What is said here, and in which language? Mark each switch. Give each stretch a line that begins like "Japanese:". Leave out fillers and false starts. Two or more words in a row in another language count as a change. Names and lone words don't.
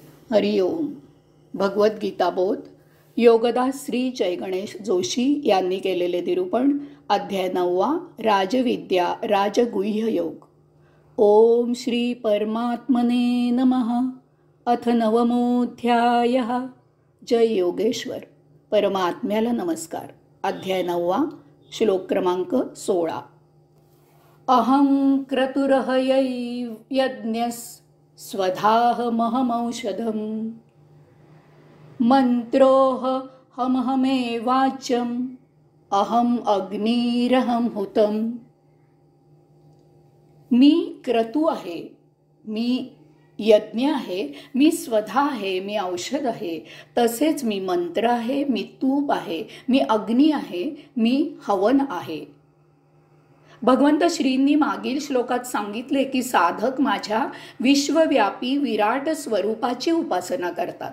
Sanskrit: हरि ओम.
Marathi: भगवद्गीता बोध योगदास श्री जय गणेश जोशी यांनी केलेले निरूपण. अध्याय 9. राजविद्या राजगुह्य योग.
Sanskrit: ओम श्री परमात्मने नमः. अथ 9मोऽध्यायः. जय योगेश्वर.
Marathi: परमात्म्याला नमस्कार. अध्याय 9. श्लोक क्रमांक 16.
Sanskrit: अहं क्रतुरहयै यज्ञस् स्वधाहमहमौषधम् मंत्रोऽहमहमेवाच्यम् अहम अग्निरहम हुतम्.
Marathi: मी क्रतू आहे, मी यज्ञ आहे, मी स्वधा आहे, मी औषध आहे, तसेच मी मंत्र आहे, मी तूप आहे, मी अग्नी आहे, मी हवन आहे. भगवंत श्रींनी मागील श्लोकात सांगितले की साधक माझ्या विश्वव्यापी विराट स्वरूपाची उपासना करतात.